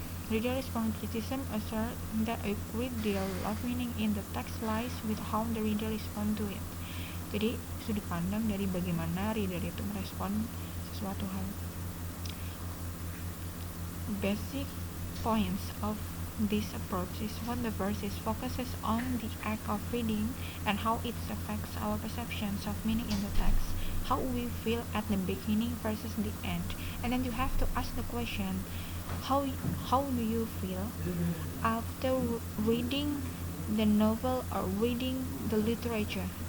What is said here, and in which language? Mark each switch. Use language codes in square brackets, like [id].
[en] Reader response criticism assert that a great deal of meaning in the text lies with how the reader respond to it. [id] Jadi sudut pandang dari bagaimana reader itu merespon sesuatu hal. [en] Basic points of this approach is one, the first is focuses on the act of reading and how it affects our perceptions of meaning in the text, how we feel at the beginning versus the end. And then you have to ask the question, how do you feel after reading the novel or reading the literature?